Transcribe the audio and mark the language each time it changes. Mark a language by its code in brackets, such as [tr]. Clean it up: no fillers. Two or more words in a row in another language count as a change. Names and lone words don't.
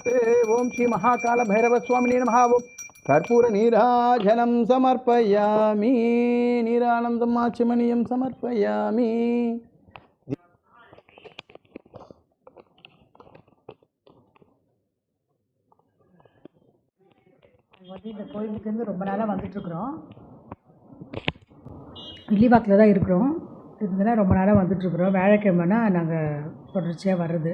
[sa] ओम श्री महाकाल भैरव स्वामिने नमः. ओम कर्पूर नीराजनं समर्पयामि. नीरानन्दम् आचमनीयं समर्पयामि. [ta] இந்த கோயிலுக்கு வந்து ரொம்ப நாளாக வந்துட்டுருக்குறோம். வில்லிவாக்கில் தான் இருக்கிறோம். இதெல்லாம் ரொம்ப நாளாக வந்துட்டுருக்குறோம். வியாழக்கிழமைனா நாங்கள் தொடர்ச்சியாக வர்றது.